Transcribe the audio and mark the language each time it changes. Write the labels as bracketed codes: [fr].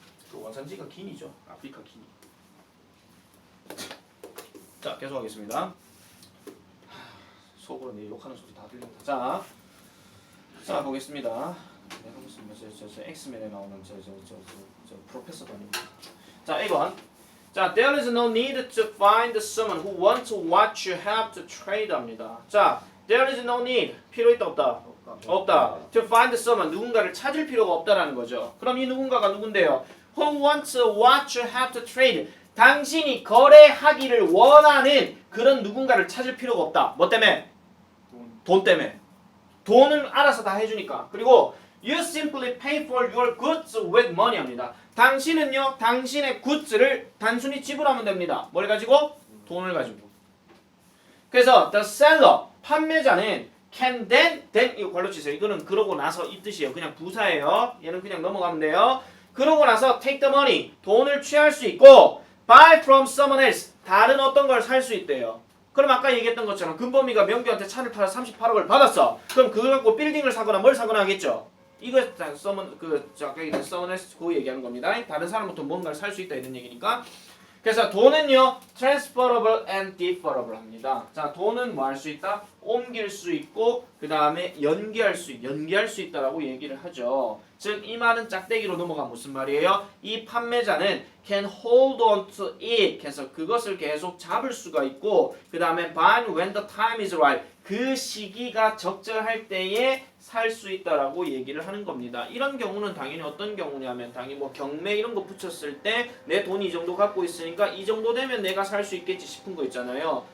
[ko] 그 원산지가 기니죠. 아프리카 기니. 자, 계속하겠습니다. 속으로 내 욕하는 소리 다 들린다. 자 보겠습니다. 내가 무슨 저 엑스맨에 나오는 저 프로페서도 아니고. 자 1번. [en] 자, there is no need to find someone who wants what you have to trade 합니다. 자, there is no need. [ko] 필요 있다 없다? 없다. [en] To find someone. [ko] 누군가를 찾을 필요가 없다라는 거죠. 그럼 이 누군가가 누군데요? [en] Who wants what you have to trade. [ko] 당신이 거래하기를 원하는 그런 누군가를 찾을 필요가 없다. 뭐 때문에? 돈 때문에. 돈은 알아서 다 해주니까. 그리고 [en] you simply pay for your goods with money [ko] 합니다. 당신은요, 당신의 굿즈를 단순히 지불하면 됩니다. 뭘 가지고? 돈을 가지고. 그래서 [en] the seller, [ko] 판매자는 [en] can then [ko] 이거 걸로 치세요. 이거는 그러고 나서 이 뜻이에요. 그냥 부사예요. 얘는 그냥 넘어가면 돼요. 그러고 나서 [en] take the money, [ko] 돈을 취할 수 있고 [en] buy from someone else, [ko] 다른 어떤 걸 살 수 있대요. 그럼 아까 얘기했던 것처럼 금범이가 명규한테 차를 팔아서 38억을 받았어. 그럼 그걸 갖고 빌딩을 사거나 뭘 사거나 하겠죠. 이거 someone 아까 얘기한 [en] someone else [ko] 그 얘기하는 겁니다. 다른 사람부터 뭔가를 살 수 있다 이런 얘기니까. 그래서 돈은요 [en] transferable and deferable [ko] 합니다. 자, 돈은 뭐 할 수 있다? 옮길 수 있고 그 다음에 연기할 수 있다라고 얘기를 하죠. 즉 이 말은 짝대기로 넘어가면 무슨 말이에요? 이 판매자는 [en] can hold on to it. [ko] 그래서 그것을 계속 잡을 수가 있고 그 다음에 [en] buy when the time is right. [ko] 그 시기가 적절할 때에 살 수 있다라고 얘기를 하는 겁니다. 이런 경우는 당연히 어떤 경우냐면 당연히 뭐 경매 이런 거 붙였을 때 내 돈이 이 정도 갖고 있으니까 이 정도 되면 내가 살 수 있겠지 싶은 거 있잖아요.